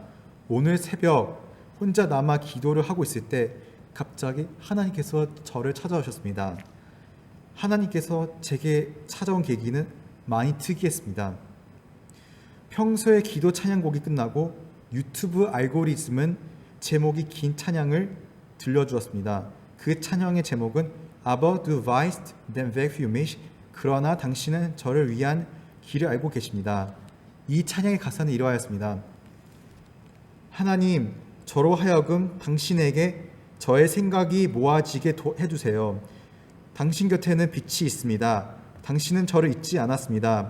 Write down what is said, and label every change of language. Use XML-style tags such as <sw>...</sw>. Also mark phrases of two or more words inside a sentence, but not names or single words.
<ko>오늘 새벽 혼자 남아 기도를 하고 있을 때 갑자기 하나님께서 저를 찾아오셨습니다. 하나님께서 제게 찾아온 계기는 많이 특이했습니다. 평소에 기도 찬양곡이 끝나고 유튜브 알고리즘은 제목이 긴 찬양을 들려주었습니다. 그 찬양의 제목은</ko> <de>Aber du weißt den Weg für mich,</de> <ko>그러나 당신은 저를 위한 길을 알고 계십니다. 이 찬양의 가사는 이러하였습니다. 하나님, 저로 하여금 당신에게 저의 생각이 모아지게 해주세요. 당신 곁에는 빛이 있습니다. 당신은 저를 잊지 않았습니다.</ko>